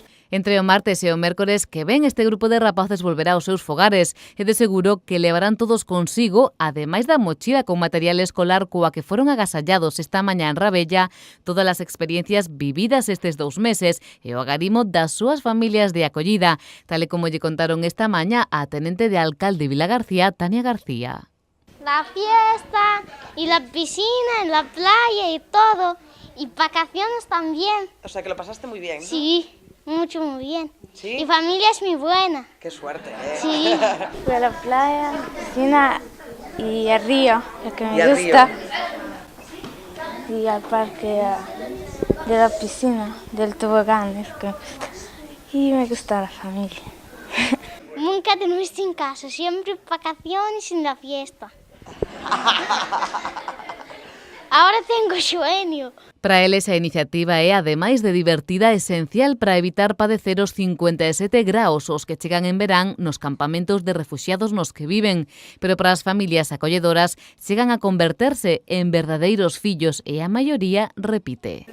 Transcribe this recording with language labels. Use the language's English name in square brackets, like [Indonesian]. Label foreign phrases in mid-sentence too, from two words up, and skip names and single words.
[Galician] Entre o martes e o mércores que ven, este grupo de rapaces volverá aos seus fogares e de seguro que levarán todos consigo, ademais da mochila con material escolar coa que foron agasallados esta mañá en Rabella, todas as experiencias vividas estes 2 meses e o agarimo das súas familias de acollida, tal e como lle contaron esta mañá a tenente de alcalde Vilagarcía, Tania García. [Spanish] La fiesta y la piscina, en la playa y todo, y vacaciones también. O sea que lo pasaste muy bien, ¿no? Sí. Mucho, muy bien. ¿Sí? Mi familia es muy buena. Qué suerte, ¿eh? Sí. Fui a la playa, piscina y al río, lo que me gusta. Y al parque de la piscina, del tobogán, es que y me gusta la familia. Nunca tenemos en casa, siempre vacaciones en la fiesta. Ahora tengo sueño. [Galician] Para eles a iniciativa é, ademais de divertida, esencial para evitar padecer os 57 graos os que chegan en verán nos campamentos de refuxiados nos que viven, pero para as familias acolledoras chegan a converterse en verdadeiros fillos e a maioría repite.